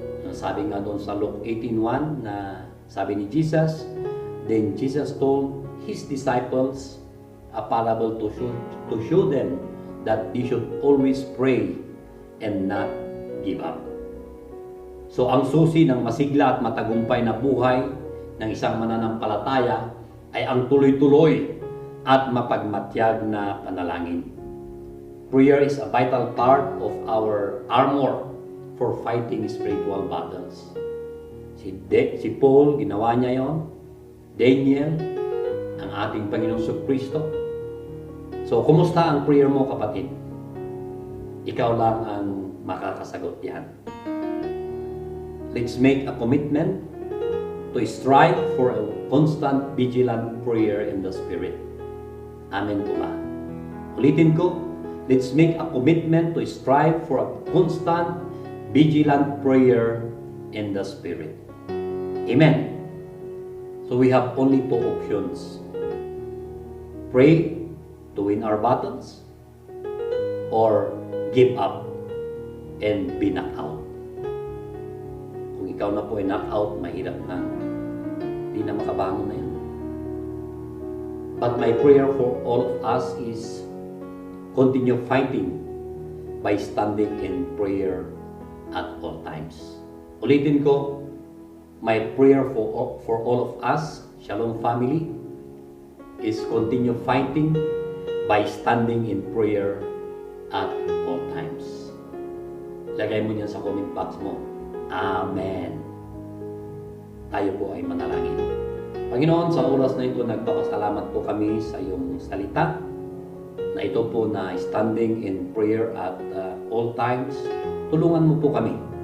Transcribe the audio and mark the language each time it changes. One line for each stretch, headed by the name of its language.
Filipino: Sabi nga doon sa Luke 18:1 na sabi ni Jesus,
English: then Jesus told His disciples a parable to show them that they should always pray and not give up.
Filipino: So ang susi ng masigla at matagumpay na buhay ng isang mananampalataya ay ang tuloy-tuloy at mapagmatyag na panalangin.
English: Prayer is a vital part of our armor for fighting spiritual battles.
Filipino: Si Paul, ginawa niya yon. Daniel, ang ating Panginoon sa Kristo. So, kumusta ang prayer mo, kapatid? Ikaw lang ang makakasagot yan.
English: Let's make a commitment to strive for a constant vigilant prayer in the Spirit. Amen po ba?
Filipino: Ulitin ko,
English: let's make a commitment to strive for a constant vigilant prayer in the Spirit. Amen. So we have only two options. Pray to win our battles or give up and be knocked out.
Filipino: Kung ikaw na po ay knocked out, mahirap na. Hindi na makabangon na yan.
English: But my prayer for all of us is continue fighting by standing in prayer at all times.
Filipino: Ulitin ko,
English: my prayer for all of us, Shalom family, is continue fighting by standing in prayer at all times.
Filipino: Lagay mo niyan sa comment box mo. Amen. Tayo po ay manalangin. Panginoon, sa oras na ito, nagpapasalamat po kami sa iyong salita na ito po na
English: standing in prayer at all times.
Filipino: Tulungan mo po kami.